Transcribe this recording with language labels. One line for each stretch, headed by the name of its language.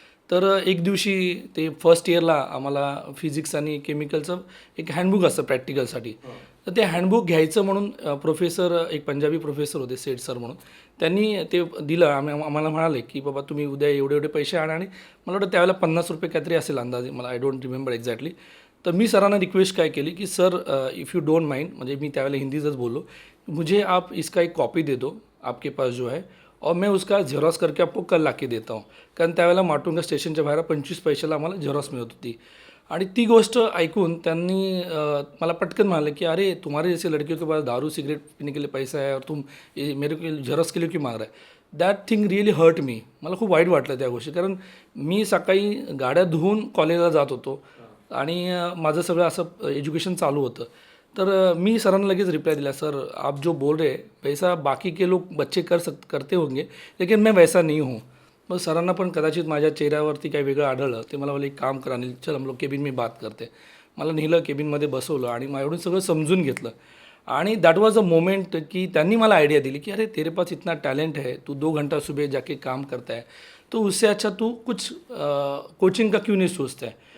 Marathi: तर एक दिवशी ते फर्स्ट इयरला आम्हाला फिजिक्स आणि केमिकलचं एक हँडबुक असतं प्रॅक्टिकलसाठी. तर ते हँडबुक घ्यायचं म्हणून प्रोफेसर, एक पंजाबी प्रोफेसर होते, सेठ सर म्हणून, त्यांनी ते दिलं. आम्हाला म्हणाले की बाबा तुम्ही उद्या एवढे पैसे आणा. आणि मला वाटतं त्यावेळेला 50 रुपये काहीतरी असेल अंदाजे, मला
English: I don't remember exactly.
Marathi: तर मी सरांना रिक्वेस्ट काय केली की sir,
English: if you don't mind,
Marathi: म्हणजे मी त्यावेळेला हिंदीतच बोललो,
Hindi: मुझे आप इसका एक कॉपी दे दो आपके पास जो है, और मैं उसका झेरॉक्स करके आपको कल ला के देता हूँ.
Marathi: कारण त्यावेळेला माटुंगा स्टेशनच्या बाहेर 25 पैशाला आम्हाला झेरॉक्स मिळत होती. आणि ती गोष्ट ऐकून त्यांनी मला पटकन म्हणाले की
Hindi: अरे, तुम्हारे जैसे लड़कियों के पास दारू सिगरेट पीने के लिए पैसा है और तुम मेरे को झेरॉक्स के लिए क्यों मांग रहा है.
English: That thing really hurt me.
Marathi: मला खूप वाईट वाटलं त्या गोष्टी, कारण मी सकाळी गाड्या धुवून कॉलेजला जात होतो आणि माझं सगळं असं एज्युकेशन चालू होतं. तर मी सरांना लगेच रिप्लाय दिला,
Hindi: सर आप जो बोल रहे वैसा बाकी के लोग बच्चे करते होंगे, लेकिन मैं वैसा नहीं हूँ.
Marathi: मग सरांना पण कदाचित माझ्या चेहऱ्यावरती काही वेगळं आढळलं. ते मला बोलले, एक काम करा अनिल,
Hindi: चल हम लोग केबिन में बात करते.
Marathi: मला नेलं केबिनमध्ये बसवलं आणि माझ्याकडून सगळं समजून घेतलं.
Hindi: आणि
English: that was a moment
Marathi: की त्यांनी मला आइडिया दिली की
Hindi: अरे तेरे पास इतना टैलेंट है, तू 2 घंटा सुबह जाके काम करता है, तो उससे अच्छा तू कुछ कोचिंग का क्यों नहीं सोचता है.